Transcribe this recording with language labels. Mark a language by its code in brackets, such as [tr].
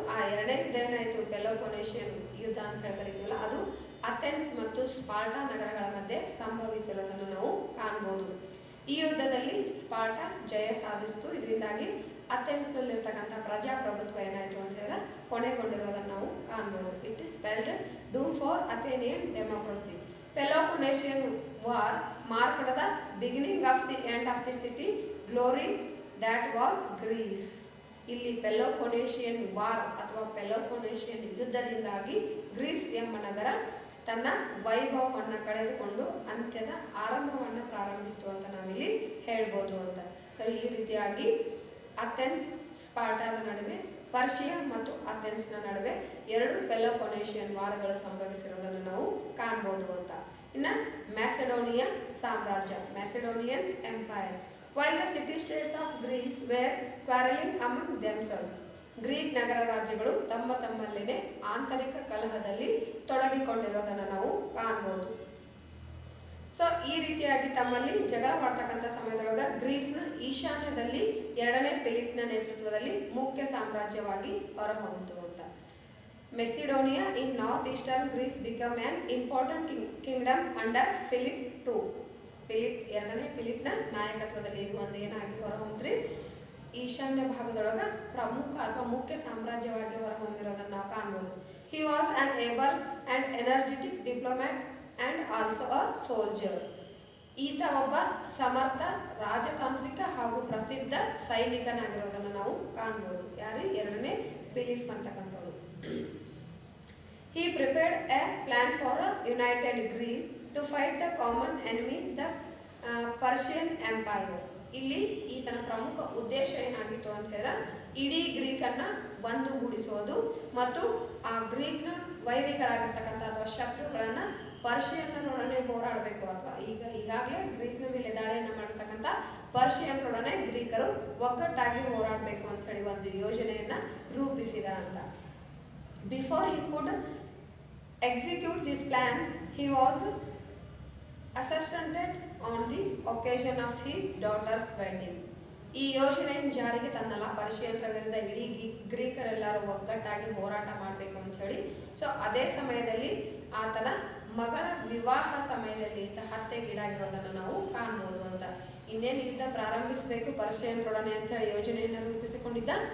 [kn] ಆ 2ನೇ ಯುದ್ಧ ಏನಾಯಿತು, ಪೆಲೋಪೊನೇಷಿಯನ್ ಯುದ್ಧ ಅಂತ ಹೇಳಿ ಕರಿತೀವಲ್ಲ, ಅದು ಅಥೆನ್ಸ್ ಮತ್ತು ಸ್ಪಾರ್ಟಾ ನಗರಗಳ ಮಧ್ಯೆ ಸಂಭವಿಸಿರೋದನ್ನು ನಾವು ಕಾಣ್ಬೋದು. ಈ ಯುದ್ಧದಲ್ಲಿ ಸ್ಪಾರ್ಟಾ ಜಯ ಸಾಧಿಸಿತು. ಇದರಿಂದಾಗಿ ಅಥೆನ್ಸ್ನಲ್ಲಿರ್ತಕ್ಕಂಥ ಪ್ರಜಾಪ್ರಭುತ್ವ ಏನಾಯಿತು ಅಂತ ಹೇಳಿದ್ರೆ ಕೊನೆಗೊಂಡಿರೋದನ್ನು ನಾವು ಕಾಣ್ಬೋದು. [en] It is spelled doom for Athenian democracy. Peloponnesian war marked the beginning of the end of the city glory that was Greece. [kn] ಇಲ್ಲಿ ಪೆಲೋಪೊನೇಷಿಯನ್ ವಾರ್ ಅಥವಾ ಪೆಲೋಪೊನೇಷಿಯನ್ ಯುದ್ಧದಿಂದಾಗಿ ಗ್ರೀಸ್ ಎಂಬ ನಗರ ತನ್ನ ವೈಭವವನ್ನು ಕಳೆದುಕೊಂಡು ಅಂತ್ಯದ ಆರಂಭವನ್ನು ಪ್ರಾರಂಭಿಸಿತು ಅಂತ ನಾವಿಲ್ಲಿ ಹೇಳ್ಬೋದು ಅಂತ. ಸೊ ಈ ರೀತಿಯಾಗಿ ಅಥೆನ್ಸ್ ಸ್ಪಾರ್ಟಾದ ನಡುವೆ, ಪರ್ಷಿಯಾ ಮತ್ತು ಅಥೆನ್ಸ್ನ ನಡುವೆ 2 ಪೆಲೋಪೊನೇಷಿಯನ್ ವಾರಗಳು ಸಂಭವಿಸಿರೋದನ್ನು ನಾವು ಕಾಣ್ಬೋದು ಅಂತ. ಇನ್ನು ಮ್ಯಾಸೆಡೋನಿಯಾ ಸಾಮ್ರಾಜ್ಯ, [en] Macedonian empire. While the city states of Greece were quarreling among themselves, [kn] Greek ನಗರ ರಾಜ್ಯಗಳು ತಮ್ಮಲ್ಲಿನೇ ಆಂತರಿಕ ಕಲಹದಲ್ಲಿ ತೊಡಗಿಕೊಂಡಿರೋದನ್ನು ನಾವು ಕಾಣ್ಬೋದು. ಸೊ ಈ ರೀತಿಯಾಗಿ ತಮ್ಮಲ್ಲಿ ಜಗಳ ಮಾಡ್ತಕ್ಕಂಥ ಸಮಯದೊಳಗೆ ಗ್ರೀಸ್ನ ಈಶಾನ್ಯದಲ್ಲಿ 2ನೇ ಫಿಲಿಪ್ನ ನೇತೃತ್ವದಲ್ಲಿ ಮುಖ್ಯ ಸಾಮ್ರಾಜ್ಯವಾಗಿ ಹೊರಹೊಮ್ಮಿತು ಅಂತ. [en] Macedonia in north eastern Greece become an important kingdom under Philip II. [kn] ಎರಡನೇ ಫಿಲಿಪ್ನ ನಾಯಕತ್ವದಲ್ಲಿ ಇದು ಒಂದು ಏನಾಗಿ ಹೊರಹೊಮ್ಮಿದ್ರಿ ಈಶಾನ್ಯ ಭಾಗದೊಳಗ ಪ್ರಮುಖ ಅಥವಾ ಮುಖ್ಯ ಸಾಮ್ರಾಜ್ಯವಾಗಿ ಹೊರಹೊಮ್ಮಿರೋದನ್ನು ನಾವು ಕಾಣ್ಬೋದು. [en] He was an able and energetic diplomat and also a soldier. [kn] ಈತ ಒಬ್ಬ ಸಮರ್ಥ ರಾಜತಾಂತ್ರಿಕ ಹಾಗೂ ಪ್ರಸಿದ್ಧ ಸೈನಿಕನಾಗಿರೋದನ್ನು ನಾವು ಕಾಣ್ಬೋದು. ಯಾರು? ಎರಡನೇ Philip ಅಂತಕ್ಕಂಥವ್ರು. [en] He prepared a plan for a united Greece to fight the common enemy, the Persian Empire. [kn] ಇಲ್ಲಿ ಈತನ ಪ್ರಮುಖ ಉದ್ದೇಶ ಏನಾಗಿತ್ತು ಅಂತ ಹೇಳಿದ್ರೆ ಇಡೀ ಗ್ರೀಕನ್ನು ಒಂದುಗೂಡಿಸೋದು ಮತ್ತು ಆ ಗ್ರೀಕ್ನ ವೈರಿಗಳಾಗಿರ್ತಕ್ಕಂಥ ಅಥವಾ ಶತ್ರುಗಳನ್ನು ಪರ್ಷಿಯನ್ನರೊಡನೆ ಹೋರಾಡಬೇಕು. ಅಥವಾ ಈಗಾಗಲೇ ಗ್ರೀಸ್ನ ಮೇಲೆ ದಾಳಿಯನ್ನು ಮಾಡಿರ್ತಕ್ಕಂಥ ಪರ್ಷಿಯನ್ನರೊಡನೆ ಗ್ರೀಕರು ಒಗ್ಗಟ್ಟಾಗಿ ಹೋರಾಡಬೇಕು ಅಂತ ಹೇಳಿ ಒಂದು ಯೋಜನೆಯನ್ನು ರೂಪಿಸಿದ ಅಂತ. [en] Before he could execute this plan, he was assassinated on the occasion of his daughter's wedding. [kn] ಈ ಯೋಜನೆಯನ್ನು ಜಾರಿಗೆ ತಂದಲ್ಲ ಪರ್ಷಿಯನ್ರ ವಿರುದ್ಧ ಇಡೀ ಗ್ರೀಕರೆಲ್ಲರೂ ಒಗ್ಗಟ್ಟಾಗಿ ಹೋರಾಟ ಮಾಡಬೇಕು ಅಂತ ಹೇಳಿ. ಸೊ ಅದೇ ಸಮಯದಲ್ಲಿ ಆತನ ಮಗಳ ವಿವಾಹ ಸಮಯದಲ್ಲಿ ಈತ ಹತ್ಯೆಗೀಡಾಗಿರೋದನ್ನು ನಾವು ಕಾಣ್ಬೋದು ಅಂತ. ಇನ್ನೇನು ಯುದ್ಧ ಪ್ರಾರಂಭಿಸಬೇಕು ಪರ್ಷಿಯನ್ರೊಡನೆ ಅಂತ ಹೇಳಿ ಯೋಜನೆಯನ್ನು ರೂಪಿಸಿಕೊಂಡಿದ್ದ.